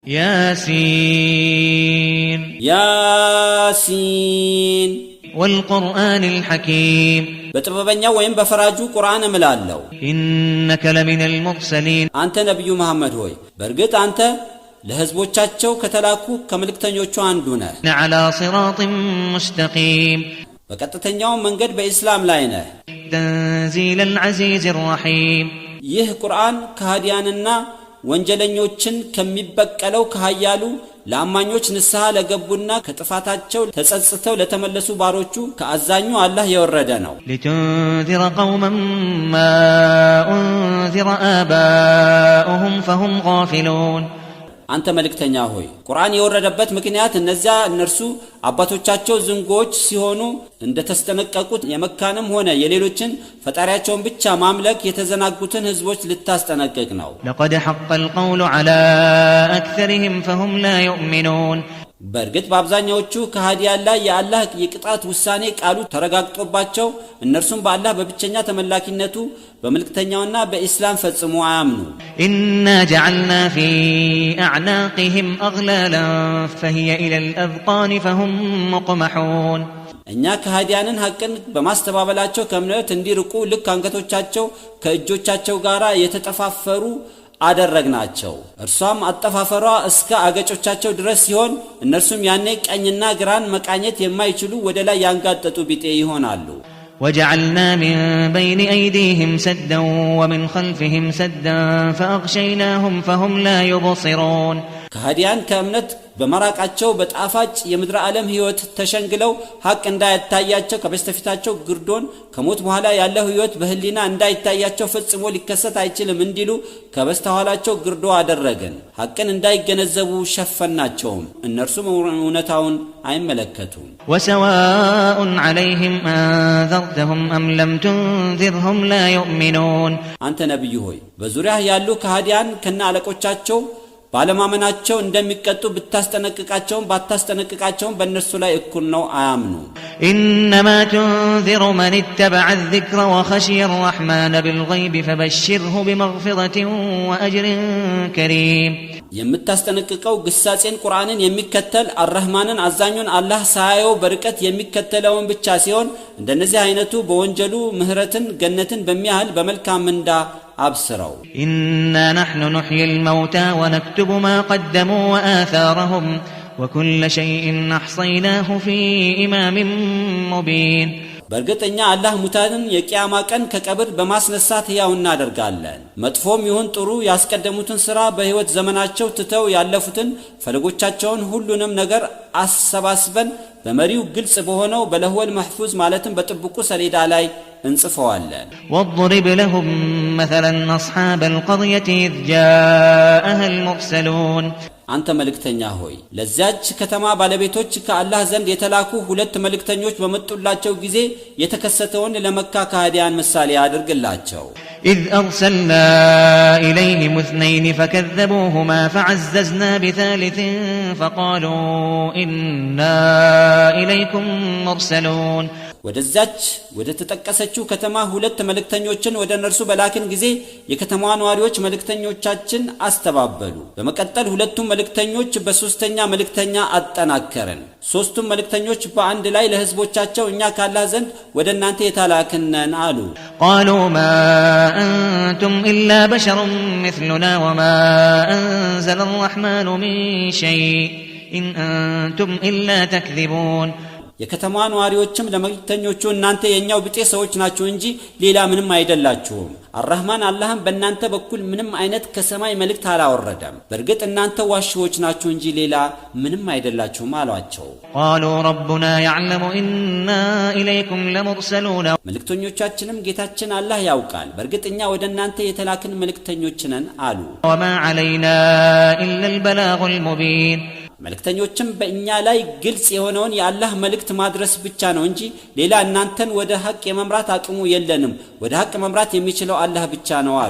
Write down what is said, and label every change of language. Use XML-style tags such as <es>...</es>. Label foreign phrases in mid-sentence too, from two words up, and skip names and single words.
<ar>ياسين ياسين والقرآن الحكيم</ar> <am>በጥበበኛው ወይም በፈራጁ ቁርአን እምላለሁ</am> <ar>إنك لمن المرسلين</ar> <am>አንተ ነብዩ መሐመድ ሆይ በርግጥ አንተ ለህዝቦቻቸው ከተላኩ ከመልእክተኞቹ አንዱ ነህ</am> <ar>على صراط مستقيم</ar> <am>በቀጥተኛው መንገድ በእስላም ላይ ነህ</am> <ar>تنزيل العزيز الرحيم</ar> <am>ይህ ቁርአን ከሃዲያንና ወንጀለኞችን ከሚበቀለው ከሃያሉ ለአማኞች ንስሐ ለገቡና ከጥፋታቸው ተጸጽተው ለተመለሱ ባሮቹ ከአዛኙ አላህ የወረደ ነው</am> <ar>لتنذر قوما ما أنذر آباؤهم فهم غافلون</ar> <am>አንተ መልእክተኛ ሆይ ቁርአን የወረደበት ምክንያት እነርሱ አባቶቻቸው ዝንጎች ሲሆኑ እንደተስተነቀቁት የመካንም ሆነ የሌሎችን ፈጣሪያቸውን ብቻ ማምለክ የተዘናጉትን ህዝቦች ልታስጠነቅቅ ነው</am> <ar>لقد حق القول على أكثرهم فهم لا يؤمنون</ar> <am>በርግጥ በአብዛኛዎቹ ከሃዲያን ላይ የአላህ የቅጣት ውሳኔ ቃሉ ተረጋግጦባቸው እነርሱም በአላህ በብቸኛ ተመላኪነቱ በመልእክተኛውና በእስላም ፈጽሞ አያምኑ</am> <ar>إنا جعلنا في أعناقهم أغلالا فهي إلى الأذقان فهم مقمحون</ar> <am>እኛ ከሃዲያንን ሐቅን በማስተባበላቸው ከእምነት እንዲርቁ ልክ አንገቶቻቸው ከእጆቻቸው ጋር የተጠፋፈሩ አደረግናቸው እርሷም አጠፋፈሯ እስከ አገጮቻቸው ድረስ ሲሆን እነርሱም ያኔ ቀኝና ግራን መቃኘት የማይችሉ ወደ ላይ ያንጋጠጡ ቢጤ ይሆናሉ</am> <ar>وجعلنا من بين أيديهم سدا ومن خلفهم سدا فأغشيناهم فهم لا يبصرون</ar> <am>ከሃዲያን ከእምነት በመራቃቸው በጣፋጭ የምድር ዓለም ህይወት ተሸንግለው ሐቅ እንዳይታያቸው ከበስተፊታቸው ግርዶን ከሞት በኋላ ያለው ህይወት በህሊና እንዳይታያቸው ፈጽሞ ሊከሰት አይችልም እንዲሉ ከበስተኋላቸው ግርዶ አደረገን ሐቅን እንዳይገነዘቡ ሸፈናቸውም እነርሱም እውነታውን አይመለከቱም</am> <ar>وسواء عليهم أنذرتهم أم لم تنذرهم لا يؤمنون</ar> <am>አንተ ነብዩ ሆይ በዙሪያ ያሉ ከሃዲያን ከነ አለቆቻቸው ባለማመናቸው እንደሚቀጡ ብታስጠነቅቃቸውም ባታስጠነቅቃቸውም በእነርሱ ላይ እኩል ነው አያምኑ</am> <ar>إنما تنذر من اتبع الذكر وخشي الرحمن بالغيب فبشره بمغفرة وأجر كريم</ar> <am>የምታስጠነቅቀው ግሳጼን ቁርአንን የሚከተል አርህማንን አዛኙን አላህ ሳያየው በርቀት የሚከተለውን ብቻ ሲሆን እንደነዚህ አይነቱ በወንጀሉ ምህረትን ገነትን በሚያህል በመልካም ምንዳ أبصروا</am> <ar>إنا نحن نحيي الموتى ونكتب ما قدموا وآثارهم وكل شيء أحصيناه في إمام مبين</ar> <am>በርግጠኛ አላህ ሙታንን የቂያማ ቀን ከቀብር በማስነሳት ያው እናደርጋለን መጥፎም ይሁን ጥሩ ያስቀደሙትን ሥራ በህይወት ዘመናቸው ትተው ያለፉትን ፈለጎቻቸውን ሁሉንም ነገር አሰባስበን በመሪው ግልጽ በሆነው</am> <ar>باللوح المحفوظ</ar> <am>ማለትም በጥብቁ ሰሌዳ ላይ እንጽፈዋለን</am> <ar>واضرب لهم مثلا أصحاب القرية إذ جاءها المرسلون</ar> <am>አንተ መልእክተኛ ሆይ ለዛች ከተማ ባለቤቶች ከአላህ ዘንድ የተላኩ ሁለት መልእክተኞች በመጡላቸው ጊዜ የተከሰተውን ለመካ ከሃዲያን ምሳሌ አድርግላቸው</am> <ar>إذ أرسلنا إليهم اثنين فكذبوهما فعززنا بثالث فقالوا إنا إليكم مرسلون</ar> <am>ወደዛች ወደ ተጠቀሰችው ከተማ ሁለት መልእክተኞችን ወደ እነርሱ በላክን ጊዜ የከተማዋ ነዋሪዎች መልእክተኞቻችን አስተባበሉ በመቀጠል ሁለቱም መልእክተኞች በሶስተኛ መልእክተኛ አጠናከረን ሶስቱም መልእክተኞች በአንድ ላይ ለህዝቦቻቸው እኛ ካላህ ዘንድ ወደ እናንተ የተላክነን አሉ</am> <ar>قالوا ما أنتم إلا بشر مثلنا وما أنزل الرحمن من شيء إن أنتم إلا تكذبون</ar> <am>የከተማዋ ነዋሪዎችም ለመልእክተኞቹ እናንተ የኛው ብጤ ሰዎች ናችሁ እንጂ ሌላ ምንም አይደላችሁም አርህማን አላህም በእናንተ በኩል ምንም አይነት ከሰማይ መልእክት አላወረደም በርግጥ እናንተ ዋሽዎች ናችሁ እንጂ ሌላ ምንም አይደላችሁም አሏቸው</am> <ar>قالوا ربنا يعلم إنا إليكم لمرسلون</ar> <am>መልእክተኞቻችንም ጌታችን አላህ ያውቃል በርግጥ እኛ ወደ እናንተ የተላክን መልእክተኞች ነን አሉ</am> <ar>وما علينا إلا البلاغ المبين</ar> <am>መልእክተኞችም በእኛ ላይ ግልጽ የሆነውን የአላህ መልእክት ማድረስ ብቻ ነው እንጂ ሌላ እናንተን ወደ ሐቅ የመምራት አቅሙ የለንም ወደ ሐቅ መምራት የሚችለው አላህ ብቻ ነው አሉ</am>